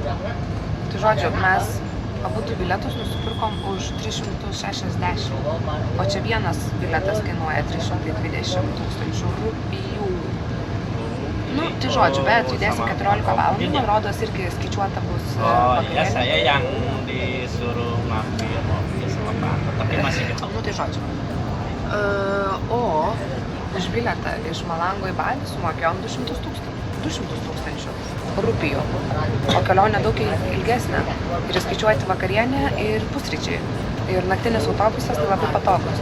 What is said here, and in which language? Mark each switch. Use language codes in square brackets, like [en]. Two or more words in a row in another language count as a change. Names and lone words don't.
[lt] Tai žodžiu, mes abu du bilietus nusipirkom už 360, o čia vienas bilietas kainuoja 320 tūkstančių rupijų. Tai žodžiu, bet judėsim 14 valandų, man rodos, irgi skaičiuota bus vakarėlė. [id] Saya yang disuruh mampir mobil sama kantor, tapi masih gitu. [lt] Tai žodžiu. O už bilietą iš Malango į Balį sumokėjom 200 tūkstančių rupijų, o kelionė daug ilgesnė. Ir skaičiuoti vakarienę ir pusryčiai. Ir naktinis autobusas tai labai patogus.